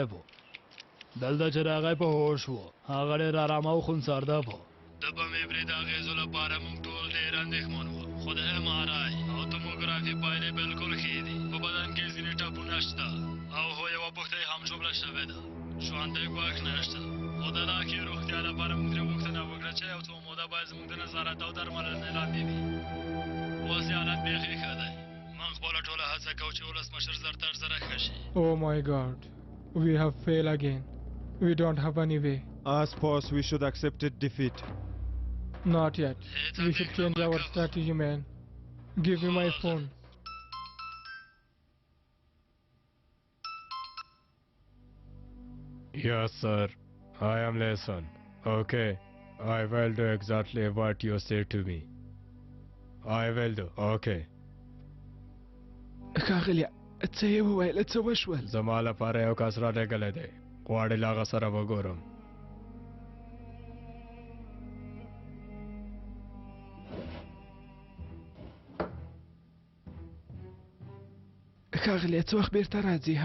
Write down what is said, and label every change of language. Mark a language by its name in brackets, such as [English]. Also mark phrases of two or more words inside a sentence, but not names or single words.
[Pashto] و دلته چې راغی په هوښ و هغه ډېر ارامه او خونسارده و د بمي برید اغېزو لپاره موږ ټول ډېر اندېښمن وو خو د MRI او توموګرافي پایلې بالکل ښې دي په بدن کې ځینې ټپونه شته او هو یوه پښتۍ هم ژوبله شوې ده ژوندی ګواښ نشته خو د لا ښې روغتیا لپاره موږ ترې غوښتنه وکړه چې یو څو موده باید زموږ د نظارت او درملنې لاندې وي اوس یې حالت بیخي ښه دی موږ خپله ټوله هڅه کوو چې ولسمشر زر تر زره ښه شي [English] Oh my God, we have failed again. We don't have any way. I suppose we should accept defeat. Not yet. We should change our strategy, man. Give me my phone. Yes, sir. I am listening. Okay. I will do exactly what you say to me. I will do. Okay. [Pashto] ښاغلی څه یې وویل څه وشول زما لپاره یو کس رالېږلی دی غواړې له هغه سره وګورم ښاغلیه څه وخت بیرته راځي ها